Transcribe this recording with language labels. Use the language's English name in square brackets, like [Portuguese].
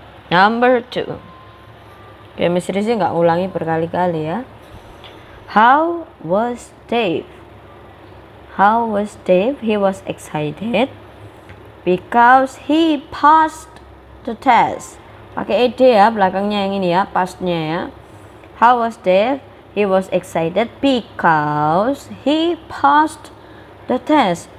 [English] Number 2. [Indonesian] Oke, Miss Rizzy nggak ulangi berkali-kali ya. [English] How was Dave? How was Dave? He was excited because he passed the test. [Indonesian] Pakai ed ya, belakangnya yang ini ya, pastnya ya. [English] How was Dave? He was excited because he passed the test.